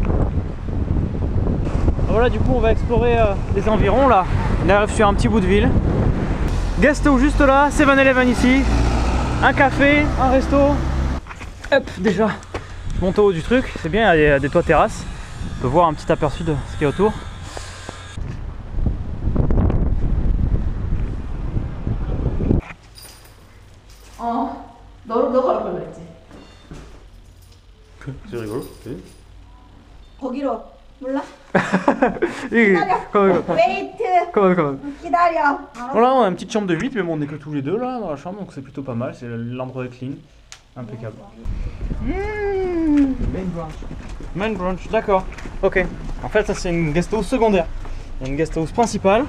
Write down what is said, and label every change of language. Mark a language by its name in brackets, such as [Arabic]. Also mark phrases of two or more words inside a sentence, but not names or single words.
[French] Voilà, du coup on va explorer les environs là. On arrive sur un petit bout de ville. Guest-house juste là, 7-Eleven ici. Un café, un resto. Hop, déjà, je monte au haut du truc, c'est bien, il y a des toits terrasses. On peut voir un petit aperçu de ce qu'il y a autour. [Korean] 너가 올 걸 그랬지? [French] C'est rigolo. [Korean] 거기로 몰라? 기다려. 웨이트 [French] Comment. [Korean] 기다려. [French] Voilà, on a une petite chambre de 8, mais bon, on est que tous les deux là dans la chambre, donc c'est plutôt pas mal. C'est l'endroit est clean, impeccable. [English] Main branch, [French] d'accord. Ok. En fait, ça c'est une [English] guest house [French] secondaire. Il y a une [English] guest house [French] principale.